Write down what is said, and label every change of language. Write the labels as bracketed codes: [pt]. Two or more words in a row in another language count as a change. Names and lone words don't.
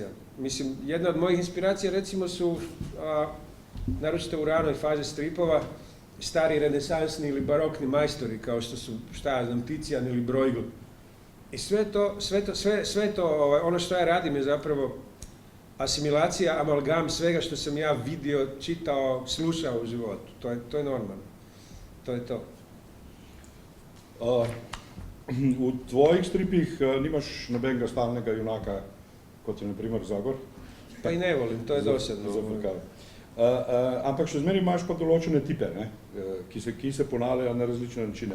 [hr] Mislim, jedna od mojih inspiracija recimo su, naročito u ranoj fazi stripova, stari renesansni ili barokni majstori, kao što su, Ticijan ili Bruegel. I sve to, ono što ja radim je zapravo asimilacija, amalgam svega što sam ja vidio, čitao, slušao u životu. To je normalno. To je to. [sl] V tvojih stripih nimaš nobenega stalnega junaka, kot je na primer Zagor? [hr] Pa i ne volim, to je dosadno. [sl] Ampak še zmeraj imaš pa določene tipe, ki se ponavljajo na različne načine.